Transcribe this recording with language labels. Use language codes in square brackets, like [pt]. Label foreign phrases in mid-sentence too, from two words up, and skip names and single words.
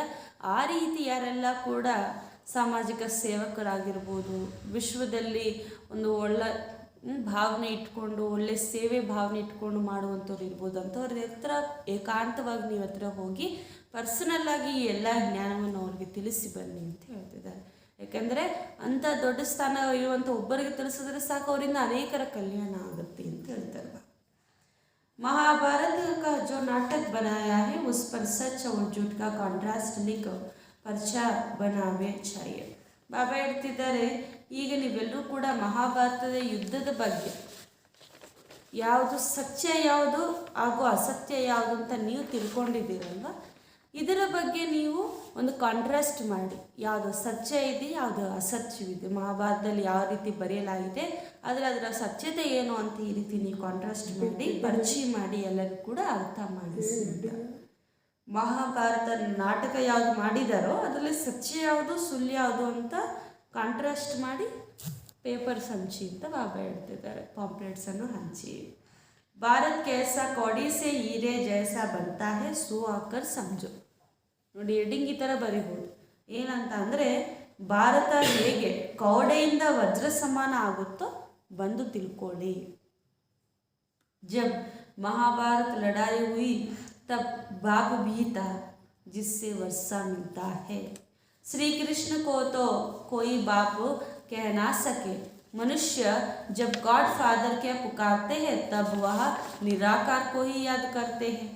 [kn] ಆ ರೀತಿ ಯಾರೆಲ್ಲ ಕೂಡ ಸಾಮಾಜಿಕ ಸೇವಕರಾಗಿರ್ಬೋದು, ವಿಶ್ವದಲ್ಲಿ ಒಂದು ಒಳ್ಳೆ ಭಾವನೆ ಇಟ್ಕೊಂಡು ಒಳ್ಳೆ ಸೇವೆ ಭಾವನೆ ಇಟ್ಕೊಂಡು ಮಾಡುವಂಥವ್ರು ಇರ್ಬೋದು. ಅಂಥವ್ರ ಹತ್ರ ಏಕಾಂತವಾಗಿ ನೀವು ಹತ್ರ ಹೋಗಿ ಪರ್ಸನಲ್ಲಾಗಿ ಈ ಎಲ್ಲ ಜ್ಞಾನವನ್ನು ಅವ್ರಿಗೆ ತಿಳಿಸಿ ಬನ್ನಿ ಅಂತ ಹೇಳ್ತಿದ್ದಾರೆ. ಯಾಕೆಂದರೆ ಅಂಥ ದೊಡ್ಡ ಸ್ಥಾನ ಇರುವಂಥ ಒಬ್ಬರಿಗೆ ತಿಳಿಸಿದ್ರೆ ಸಾಕು, ಅವರಿಂದ ಅನೇಕರ ಕಲ್ಯಾಣ ಆಗುತ್ತೆ ಅಂತ ಹೇಳ್ತಾರೆ. [hi] महाभारत का जो नाटक बनाया है उस पर सच और झूठ का कॉन्ट्रास्ट लिख पर्चा बनावे चाहिए. [kn] ಬಾಬಾ ಹೇಳ್ತಿದ್ದಾರೆ ಈಗ ನೀವೆಲ್ಲರೂ ಕೂಡ ಮಹಾಭಾರತದ ಯುದ್ಧದ ಬಗ್ಗೆ ಯಾವುದು ಸತ್ಯ ಯಾವುದು ಹಾಗೂ ಅಸತ್ಯ ಯಾವುದು ಅಂತ ನೀವು ತಿಳ್ಕೊಂಡಿದ್ದೀರಲ್ವ, ಇದರ ಬಗ್ಗೆ ನೀವು ಒಂದು ಕಾಂಟ್ರಾಸ್ಟ್ ಮಾಡಿ. ಯಾವುದು ಸತ್ಯ ಇದೆ, ಯಾವುದು ಅಸತ್ಯವಿದೆ, ಮಹಾಭಾರತದಲ್ಲಿ ಯಾವ ರೀತಿ ಬರೆಯಲಾಗಿದೆ, ಆದರೆ ಅದರ ಸತ್ಯತೆ ಏನು ಅಂತ ಈ ರೀತಿ ನೀವು ಕಾಂಟ್ರಾಸ್ಟ್ ಮಾಡಿ ಪರಿಚಯ ಮಾಡಿ ಎಲ್ಲರಿಗೂ ಕೂಡ ಅರ್ಥ ಮಾಡಿಸಿ. ಮಹಾಭಾರತ ನಾಟಕ ಯಾವುದು ಮಾಡಿದಾರೋ ಅದರಲ್ಲಿ ಸತ್ಯ ಯಾವುದು ಸುಳ್ಳು ಯಾವುದು ಅಂತ ಕಾಂಟ್ರಾಸ್ಟ್ ಮಾಡಿ ಪೇಪರ್ಸ್ ಹಂಚಿ ಅಂತ ಬಾಬಾ ಹೇಳ್ತಿದ್ದಾರೆ. ಪಾಂಪ್ಲೆಟ್ಸನ್ನು ಹಂಚಿ. [hi] ಭಾರತ್ कैसा कौड़ी से हीरे जैसा बनता है सो आकर समझो. [kn] ನೋಡಿ ಹೆಡ್ಡಿಂಗ್ ಈ ಥರ ಬರಿಬೋದು. ಏನಂತ ಅಂದರೆ ಭಾರತ ಹೇಗೆ ಕೌಡೆಯಿಂದ ವಜ್ರ ಸಮಾನ ಆಗುತ್ತೋ ಬಂದು ತಿಳ್ಕೊಳ್ಳಿ. [hi] जब महाभारत लड़ाई हुई तब बाघ भी था जिससे वर्षा मिलता है. श्री कृष्ण को तो कोई बाप कह ना सके। मनुष्य जब [en] God Father [hi] क्या पुकारते हैं तब वह निराकार को ही याद करते हैं।